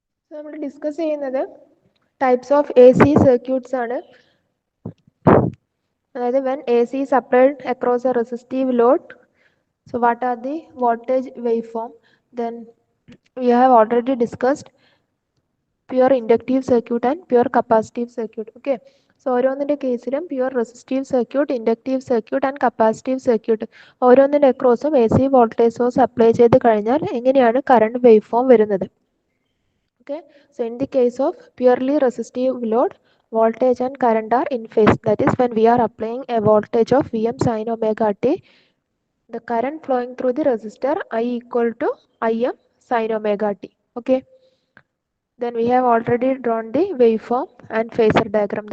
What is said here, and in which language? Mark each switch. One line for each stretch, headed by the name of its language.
Malayalam: നമ്മൾ ഡിസ്കസ് ചെയ്യുന്നത് types of A C circuits ആണ്.
English: അതായത് when A C is applied across a resistive load, so what are the voltage waveform? Then we have already discussed pure inductive circuit and pure capacitive circuit.
Malayalam: Okay, so ഓരോന്നിൻ്റെ കേസിലും pure resistive circuit, inductive circuit and capacitive circuit ഓരോന്നിൻ്റെ അക്രോസും A C voltage source apply ചെയ്ത് കഴിഞ്ഞാൽ എങ്ങനെയാണ് current wave form വരുന്നത്.
English: Okay, so in the case of purely resistive load, voltage and current are in phase. That is, when we are applying a voltage of Vm sin omega t, the current flowing through the resistor I equal to Im sin omega t. Okay, then we have already drawn the waveform and phasor diagram.